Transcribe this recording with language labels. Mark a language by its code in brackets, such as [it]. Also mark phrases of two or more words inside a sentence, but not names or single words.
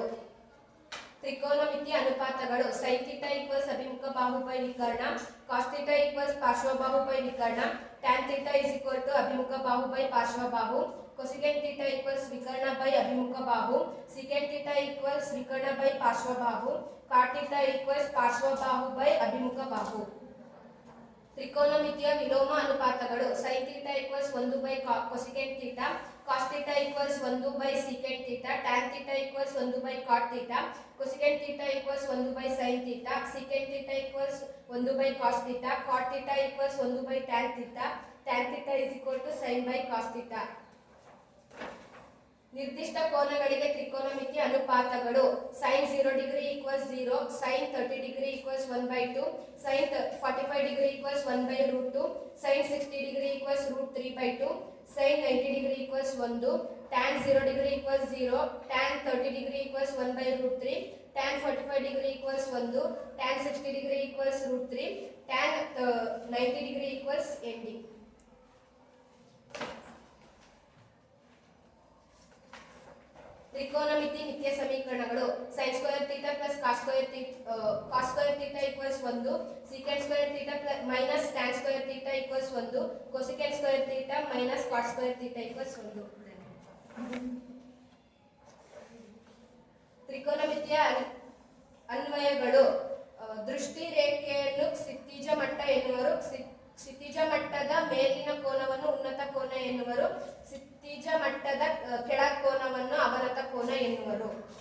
[kn] ತ್ರಿಕೋನಮಿತಿಯ ಅನುಪಾತಗಳು. sin θ = ಅಭಿಮುಖ ಬಾಹು ಬೈ ವಿಕರ್ಣ, cos θ = ಪಾರ್ಶ್ವಬಾಹು ಬೈ ವಿಕರ್ಣ, tan θ = ಅಭಿಮುಖ ಬಾಹು ಬೈ ಪಾರ್ಶ್ವಬಾಹು, cosecant θ = ವಿಕರ್ಣ ಬೈ ಅಭಿಮುಖ ಬಾಹು, secant θ = ವಿಕರ್ಣ ಬೈ ಪಾರ್ಶ್ವಬಾಹು, cot θ = ಪಾರ್ಶ್ವಬಾಹು ಬೈ ಅಭಿಮುಖ ಬಾಹು. ತ್ರಿಕೋನಮಿತಿಯ ವಿಲೋಮ ಅನುಪಾತಗಳು. [en] sin θ = 1 cosecant θ, cos θ = 1 secant θ, tan θ = 1 cot θ, cosecant θ = 1 sin θ, secant θ = 1 cos θ, cot θ = 1 tan θ, tan θ = sin cos θ. [kn] ನಿರ್ದಿಷ್ಟ ಕೋನಗಳಿಗೆ ತ್ರಿಕೋನಮಿತಿಯ ಅನುಪಾತಗಳು. [en] sin 0° = 0, sin 30° = 1/2, sin 45° = 1/√2, sin 60° = √3/2, sin 90° = 1, tan 0° = 0, tan 30° = 1/√3, tan 45° = 1, tan 60° = √3, tan 90° = ending. [kn] ತ್ರಿಕೋನಮಿತಿ ನಿತ್ಯ ಸಮೀಕರಣಗಳು. [en] sin square θ + cos square θ = 1, secant square θ minus tan square θ = 1, cosecant square θ minus cot square θ = 1. [kn] ತ್ರಿಕೋನಮಿತಿಯ ಅನ್ವಯಗಳು. ದೃಷ್ಟಿ ರೇಖೆಯನ್ನು ಕ್ಷಿತಿಜ ಮಟ್ಟ ಎನ್ನುವರು. ಕ್ಷಿತಿಜ ಮಟ್ಟದ ಮೇಲಿನ ಕೋನವನ್ನು ಉನ್ನತ ಕೋನ ಎನ್ನುವರು. ಕ್ಷಿತಿಜ ಮಟ್ಟದ ಕೆಳ ಕೋನವನ್ನು ಅವನತ ಕೋನ ಎನ್ನುವರು.